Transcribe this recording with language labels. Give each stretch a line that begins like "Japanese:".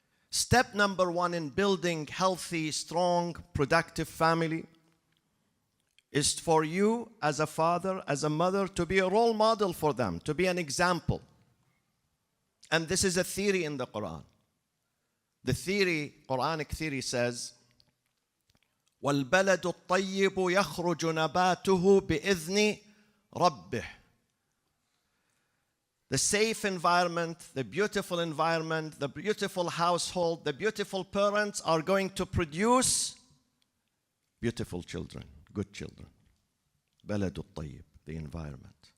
English: Step number 1 in building healthy, strong, productive family is for you as a father, as a mother, to be a role model for them, to be an example. And this is a theory in the Quran. The theory, Quranic theory says,
Arabic: وَالْبَلَدُ الطَّيِّبُ يَخْرُجُ نَبَاتُهُ بِإِذْنِ رَبِّهِ.
English: The safe environment, the beautiful household, the beautiful parents are going to produce beautiful children, good children. بَلَدُ الطَّيِّب, the environment.